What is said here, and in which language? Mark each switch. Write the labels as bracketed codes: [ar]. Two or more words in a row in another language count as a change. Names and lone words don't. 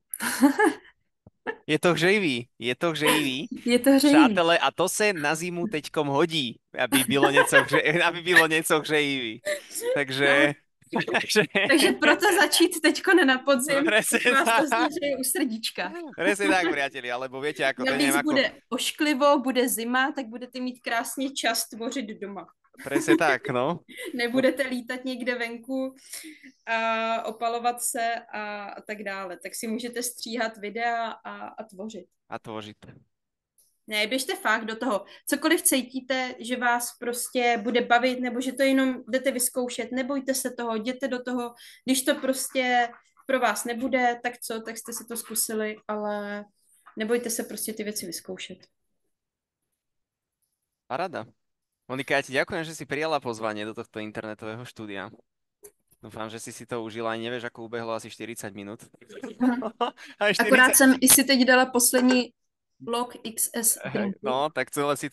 [cs] Je to hřejivý, je to hřejivý. Je to hřejivý. Přátelé, a to se na zimu teďkom hodí, aby bylo něco, aby bylo něco hřejivý. No, Takže, takže, takže proto začít teďko na podzim, [sk] presne [cs] tak vás to [sk] tak, [cs] zahřeje u srdíčka. [sk] presne tak, priatelia, alebo viete, ako to neviem, [cs] Navíc [sk] ako, [cs] bude ošklivo, bude zima, tak budete mít krásně čas tvořit doma. [sk] presne tak, no, [cs] Nebudete lítat někde venku a opalovat se a tak dále. Tak si můžete stříhat videa a tvořit. a tvořit. Ne, běžte fakt do toho. Cokoliv cítíte, že vás prostě bude bavit, nebo že to jenom jdete vyzkoušet, nebojte se toho, jděte do toho. Když to prostě pro vás nebude, tak co, tak jste si to zkusili, ale nebojte se prostě ty věci vyzkoušet. Parada. [sk] Monika, ja ti ďakujem, že si prijala pozvanie do tohto internetového štúdia. Dúfam, že si to užila, ani nevieš, ako ubehlo asi 40 minút. Aj 40... [cs] Akorát jsem i si teď dala poslední log XS [sk] Hej, [cs] drinku, [sk] no, tak celé si